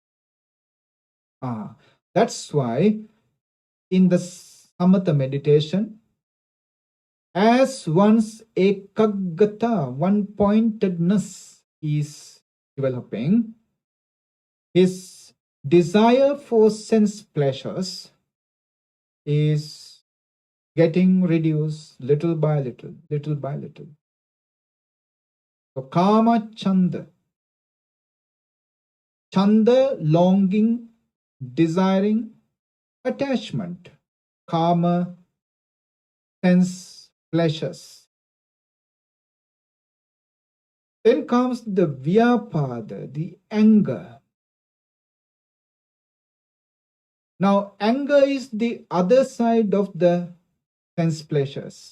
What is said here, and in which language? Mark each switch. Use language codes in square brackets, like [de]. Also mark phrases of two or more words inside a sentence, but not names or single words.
[en] That's why in the samatha meditation, as one's ekaggata, one-pointedness is developing, his desire for sense pleasures is getting reduced little by little, little by little. So [pi] kama chanda, [en] chanda longing, desiring, attachment, kama sense pleasures. Then comes the vyapada, the anger. Now, anger is the other side of the sense pleasures.